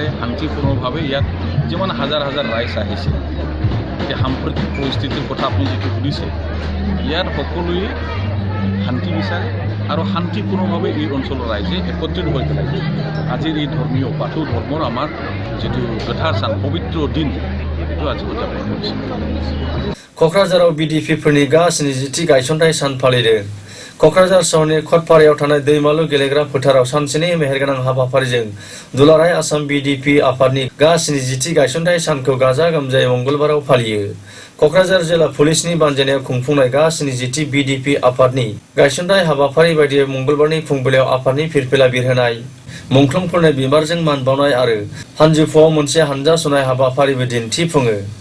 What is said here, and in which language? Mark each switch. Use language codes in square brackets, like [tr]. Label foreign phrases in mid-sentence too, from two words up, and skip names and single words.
[as] শান্তিপূৰ্ণভাৱে ইয়াত যিমান হাজাৰ হাজাৰ ৰাইজ আহিছে, এতিয়া সাম্প্ৰতিক পৰিস্থিতিৰ কথা আপুনি যিটো সুধিছে, ইয়াত সকলোৱে শান্তি বিচাৰে আৰু শান্তিপূৰ্ণভাৱে এই অঞ্চলৰ ৰাইজে একত্ৰিত হৈ পেলাই আজিৰ এই ধৰ্মীয় বাথৌ ধৰ্মৰ আমাৰ যিটো গোথাৰ চান পবিত্ৰ দিন এইটো আজি উদযাপন কৰিছে। [brx] क'क्राझाराव बिडिपिफोरनि गा-स्निजिथि गायसनथाय सान फालिदों। क'क्राझार सहरनि खटपारायाव थानाय दैमालु गेलेग्रा फोथाराव सानसेनि मेहेरगोनां हाबाफारिजों दुलाराय आसाम बिडिपि आफादनि गा-स्निजिथि गायसनथाय सानखौ गाजा गोमजायै मंगलबाराव फालियो। क'क्राझार जिल्ला पुलिसनि बानजायनायाव खुंफुंनाय गा-स्निजिथि बिडिपि आफादनि गायसनथाय हाबाफारि बायदियै मंगलबारनि फुंबिलियाव आफादनि फिरफिला बिरहोनाय, मुंख्लंफोरनो बिबारजों मान बावनाय आरो सानजौफुआव मोनसे हानजा सुनाय हाबाफारिबो दिन्थिफुङो।